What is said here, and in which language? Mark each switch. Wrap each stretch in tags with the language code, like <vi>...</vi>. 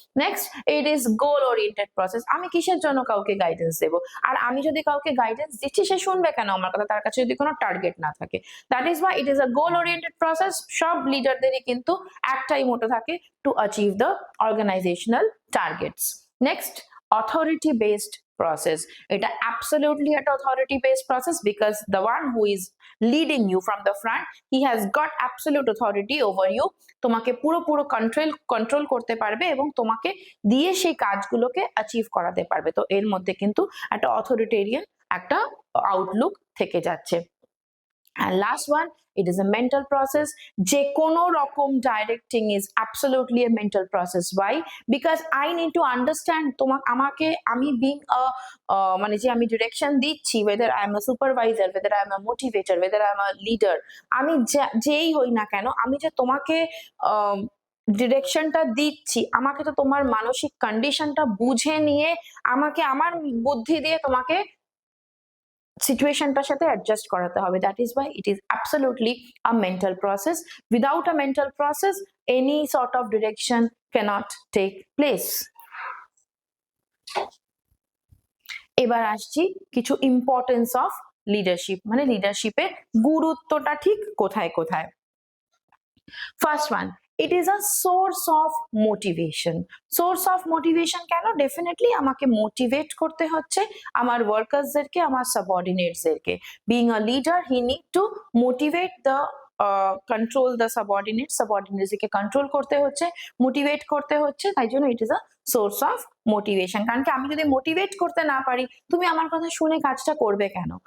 <en>Next, it is goal oriented process.</en> <bn>আমি কিসের জন্য কাউকে গাইডেন্স দেবো? আর আমি যদি কাউকে গাইডেন্স দিচ্ছি, সে শুনবে কেন আমার কথা? তার কাছে যদি কোনো টার্গেট না থাকে।</bn> <en>That is why it is a goal oriented process.</en> <bn>সব লিডারদেরই কিন্তু একটাই মোটো থাকে,</bn> <en>To achieve the organisational targets. Next, authority based process.</en> <bn>এটা</bn> <en>absolutely an authority based process because the one who is leading you from the front, he has got absolute authority over you.</en> <bn>তোমাকে পুরো control করতে পারবে এবং তোমাকে দিয়ে সেই কাজগুলোকে অ্যাচিভ করাতে পারবে। তো এর মধ্যে কিন্তু একটা অথরিটেরিয়ান একটা আউটলুক থেকে যাচ্ছে।</bn> <en>And last one, it is a mental process.</en> <bn>যে কোনো রকম</bn> <en>directing is absolutely a mental process. Why? Because I need to understand</en> <bn>আমাকে, আমি being a মানে যে আমি direction দিচ্ছি,</bn> <en>whether I am a supervisor, whether I am a motivator, whether I am a leader,</en> <bn>আমি যেই হই না কেন, আমি যে তোমাকে ডিরেকশনটা দিচ্ছি, আমাকে তো তোমার মানসিক কন্ডিশনটা বুঝে নিয়ে আমাকে আমার বুদ্ধি দিয়ে তোমাকে সিচুয়েশনটার সাথে অ্যাডজাস্ট করাতে হবে।</bn> <en>That is why it is absolutely a mental process. Without a mental process any sort of direction cannot take place.</en> <bn>এবার আসছি কিছু ইম্পর্টেন্স অফ লিডারশিপ, মানে লিডারশিপের গুরুত্বটা ঠিক কোথায় কোথায়।</bn> <en>First one, it is a source of motivation. Source of motivation</en> <bn>কেন? Definitely আমাকে মোটিভেট করতে হচ্ছে আমার ওয়ার্কার্সদেরকে, আমার সাবঅর্ডিনেটসদেরকে।</bn> <en>being a leader, he need to motivate the control the</en> <bn>সাবঅর্ডিনেটসকে control করতে হচ্ছে,</bn> <en>Motivate করতে হচ্ছে।</en> <bn>তাই জন্য</bn> <en>It is a source of motivation.</en> <bn>কারণ কি, আমি যদি মোটিভেট করতে না পারি, তুমি আমার কথা শুনে কাজটা করবে কেন?</bn>